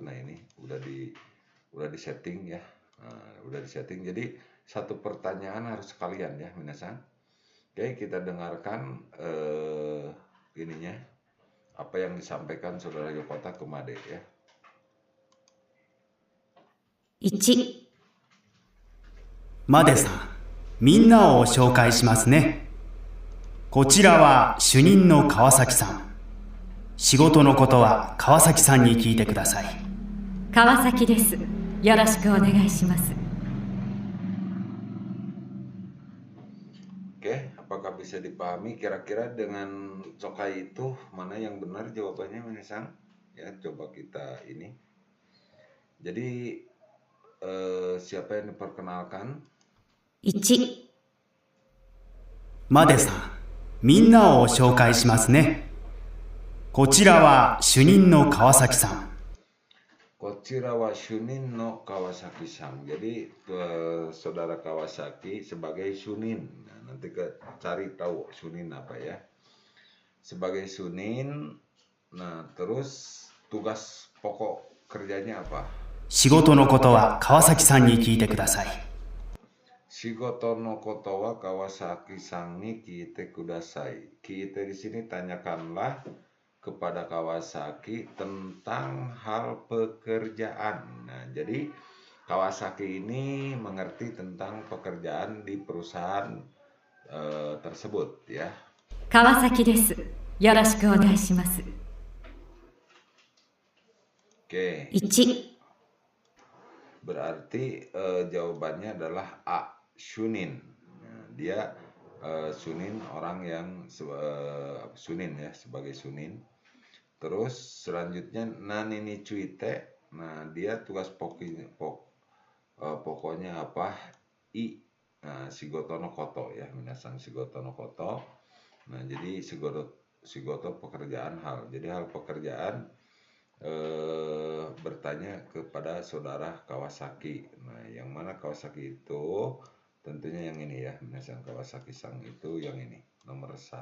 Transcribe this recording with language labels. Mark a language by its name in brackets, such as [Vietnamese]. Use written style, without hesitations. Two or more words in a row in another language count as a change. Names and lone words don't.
[Indonesian] Nah, ini udah di setting ya. Nah, udah di setting. Jadi satu pertanyaan harus sekalian ya, minasan. Oke, kita dengarkan ininya apa yang disampaikan saudara Yokota ke Made ya. 1、 [Japanese] マデさん、みんなを紹介しますね。こちらは主任の川崎さん。仕事のことは川崎さんに聞いてください。川崎です。よろしくお願いします。 [Indonesian] Oke, apakah bisa dipahami kira-kira dengan Cokai itu mana yang benar jawabannya, Minisang? Ya, coba kita ini. Jadi siapa yang diperkenalkan? 1、 [Japanese] マデさん、みんなを紹介しますね。こちらは主任の川崎さん。こちらは主任の川崎さん. [Indonesian] Jadi saudara Kawasaki sebagai Shunin. Nah, nanti cari tahu Shunin apa ya. Sebagai Shunin, nah terus tugas pokok kerjanya apa? [Japanese] 仕事のことは川崎さんに聞いてください。仕事のことは川崎さんに聞いてください. [Indonesian] Kiite di sini tanyakanlah kepada Kawasaki tentang hal pekerjaan. Nah, jadi Kawasaki ini mengerti tentang pekerjaan di perusahaan tersebut ya. [Japanese] 川崎です。よろしくお願いします. [Indonesian] Oke. 1、 Berarti jawabannya adalah A, Shunin. Nah, dia Shunin, orang yang Shunin ya, sebagai Shunin. Terus selanjutnya [Japanese] 何に聞いて. [Indonesian] Nah, dia tugas pokoknya apa? I. Nah, [Japanese] 仕事のことや、皆さん仕事のこと. [Indonesian] Nah, jadi Shigoto pekerjaan hal. Jadi hal pekerjaan bertanya kepada saudara Kawasaki. Nah, yang mana Kawasaki itu tentunya yang ini ya, minasan Kawasaki Sang itu yang ini nomor 1.